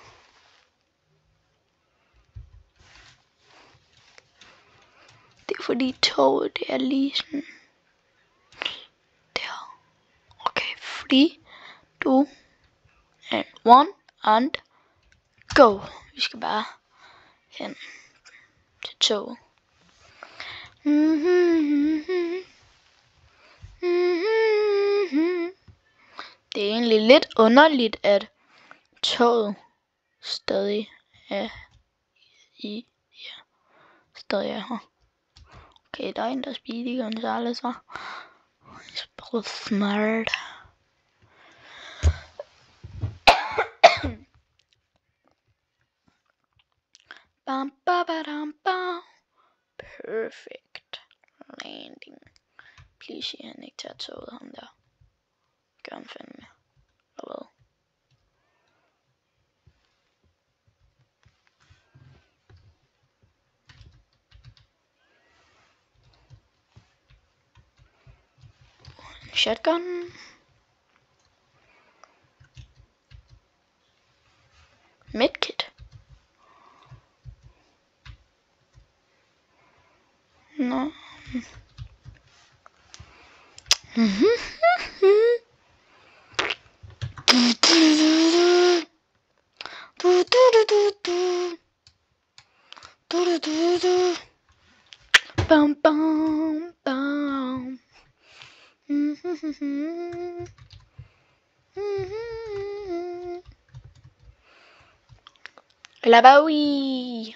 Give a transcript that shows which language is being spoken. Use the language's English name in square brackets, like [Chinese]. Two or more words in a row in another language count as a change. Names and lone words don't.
[Danish] Det er fordi toget det er lige sådan der. [English] Okay, 3, 2, and 1 and go. [Danish] Vi skal bare hen til toget. Det er egentlig lidt underligt, at toget stadig er stadig er her. Okay, der er en, der Speedy Gonzales var. Spillet smart. Bam, ba, ba, dam, bam. [English] Perfect landing. [Danish] Please sig han ikke tager toget, ham der. Gør han fandme. Eller hvad? Shotgun. Medkit. Nå. Bam, bam, bam. Labaui.